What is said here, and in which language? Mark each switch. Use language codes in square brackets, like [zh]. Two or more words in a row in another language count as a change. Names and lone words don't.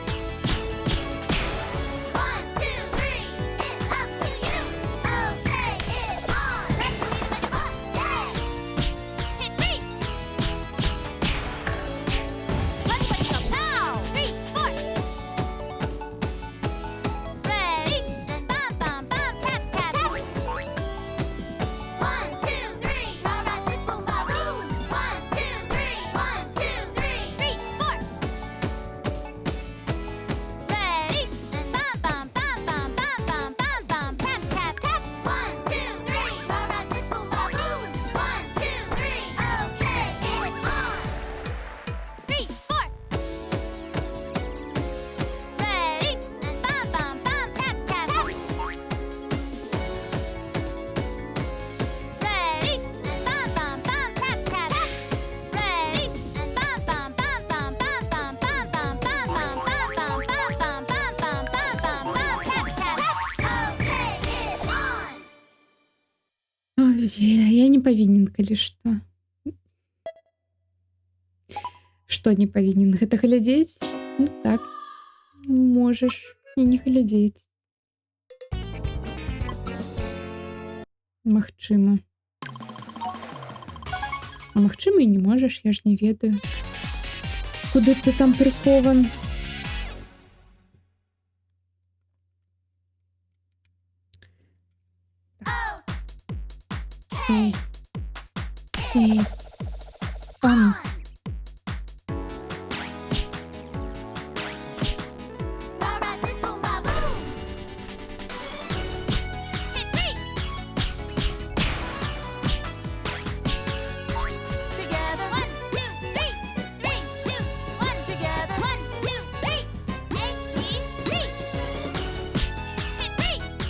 [en] 1, 2, 3. It's up to you. Okay, it's on. Let's do it like a boss. Yay. Hit me. Let's wake up now. 3, 4. Ready? And bam, bam, bam, tap, tap. 1, 2, 3. Rah-rah, sis, boom, ba, boom. 1, 2, 3. 1, 2, 3. 3, 4. Ready? And bam, bam, bam, bam, bam, bam, bam, bam, tap, tap, tap. 1, 2, 3. Rah-rah, sis, boom, ba, boom. 1, 2, 3. Okay, it's on. 3, 4. Ready? And bam, bam, bam, tap, tap. Ready? And bam, bam, bam, tap, tap. Ready? And bam, bam, bam, bam, bam, bam, bam, bam, bam, bam, bam, bam, bam, bam, bam, bam, bam, bam, bam, tap, tap. Okay, it's on. [be] Ой, я не павінен, калі што. Што не павінен? Гэта глядзець? Ну так, можаш і не глядзець. Магчыма. А магчыма і не можаш, я ж не ведаю. Куды ты там прыкован? Эй. Эй. Пан. [en] Rah-rah, sis, boom, ba, boom. Hit me. Together, 1, 2, 3. 3, 2, 1. Together, 1, 2, 3. A, B, C. Hit me.